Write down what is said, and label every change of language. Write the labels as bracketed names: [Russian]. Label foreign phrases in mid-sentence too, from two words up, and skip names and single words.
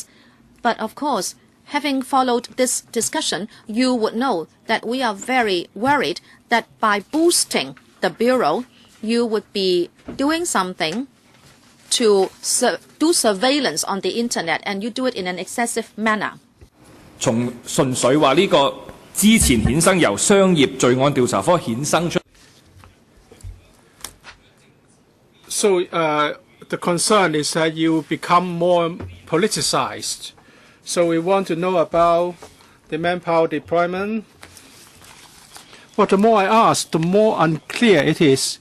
[English] But of course, having followed this discussion, you would know that we are very worried that by boosting the Bureau, you would be doing something to do surveillance on the internet, and you do it in an excessive manner. [Cantonese] 從純粹話呢個之前衍生由商業罪案調查科衍生出。 [English] So the concern is that you become more politicized. So we want to know about the manpower deployment. But the more I ask, the more unclear it is.